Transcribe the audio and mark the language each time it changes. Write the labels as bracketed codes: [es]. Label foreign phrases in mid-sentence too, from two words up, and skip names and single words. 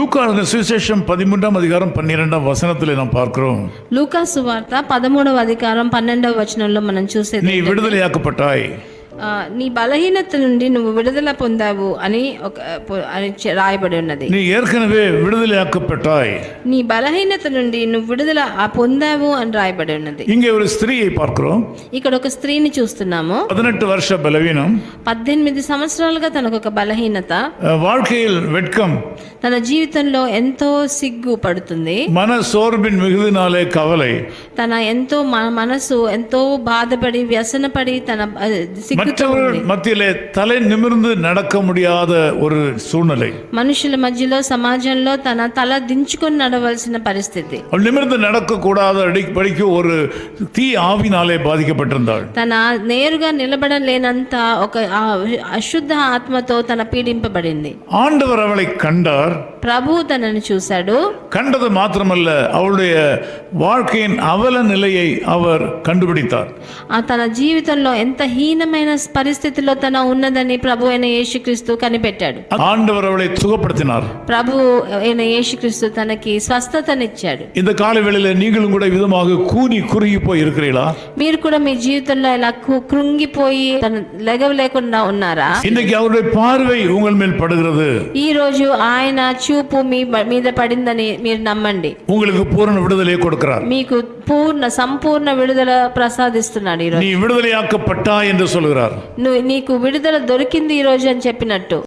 [ta] லூக்கா சுவிசேஷம் 13ஆம் அதிகாரம் 12ஆம் వచనத்திலே நாம் பார்க்கிறோம். [te] లూకా సువార్త 13వ అధికారం 12వ వచనంలో మనం చూసేది [ta] நீ விடுதலையாக்கப்பட்டாய், [te] నీ బలహీనత నుండి నువ్వు విడుదల పొందావు అని రాయబడి ఉన్నది. [ta] நீ ஏற்கனவே விடுதலையாக்கப்பட்டாய். [te] నీ బలహీనత నుండి నువ్వు విడుదల పొందావు అని రాయబడి ఉన్నది. [ta] இங்கே ஒரு ஸ்திரீயை பார்க்கிறோம். [te] ఇక్కడ ఒక స్త్రీని చూస్తున్నాము. [ta] 18 வருஷ பலவீனம், [te] 18 సంవత్సరాలుగా తనకు ఒక బలహీనత, [ta] வாழ்க்கையில் வெட்கம், [te] తన జీవితంలో ఎంతో సిగ్గు పడుతుంది, [ta] மன சோர்வின் மிகுதினாலே கவலை, [te] తన ఎంతో మనసు ఎంతో బాధపడి వ్యసనపడి తన [ta] மற்றவர்கள் மத்தியிலே தலை நிமிர்ந்து நடக்க முடியாத ஒரு சூழ்நிலை, [te] మనుషుల మధ్యలో సమాజంలో తన తల దించుకొని నడవలసిన పరిస్థితి, [ta] நிமிர்ந்து நடக்க கூடாத அடிப்படைக்கு ஒரு தீ ஆவினாலே பாதிக்கப்பட்டிருந்தாள். [te] తన నేరుగా నిలబడలేనంత ఒక అశుద్ధ ఆత్మతో తన పీడింపబడింది. [ta] ஆண்டவர் அவளை கண்டார். [te] ప్రభు తనను చూశాడు. [ta] கண்டது மாத்திரமல்ல, அவளுடைய வாழ்க்கையின் அவல நிலையை அவர் கண்டுபிடித்தார். [te] తన జీవితంలో ఎంత హీనమైన పరిస్థితిలో తన ఉన్నదని ప్రభు అయిన యేసుక్రీస్తు కనిపెట్టాడు. [ta] ஆண்டவர் அவளை சுகப்படுத்தினார். [te] ప్రభు అయిన యేసుక్రీస్తు తనకి స్వస్థతనిచ్చాడు. [ta] இந்த காலவேளையில நீங்களும் கூட விதமாக கூனி குறுகி போய் இருக்கிறீர்களா? [te] మీరు కూడా మీ జీవితంలో ఇలా కృంగిపోయి లెగవలేకుండా ఉన్నారా? [ta] இன்னைக்கு அவருடைய பார்வை உங்கள் மேல் படுகிறது. [te] ఈ రోజు ఆయన చూపు మీ మీద పడిందని మీరు నమ్మండి. [ta] உங்களுக்கு பூரண விடுதலை கொடுக்கிறார். [te] మీకు సంపూర్ణ విడుదల ప్రసాదిస్తున్నాడు. ఈ రోజు [ta] நீ விடுதலையாக்கப்பட்டா என்று சொல்கிறார். [te] నీకు విడుదల దొరికింది ఈ రోజు అని చెప్పినట్టు.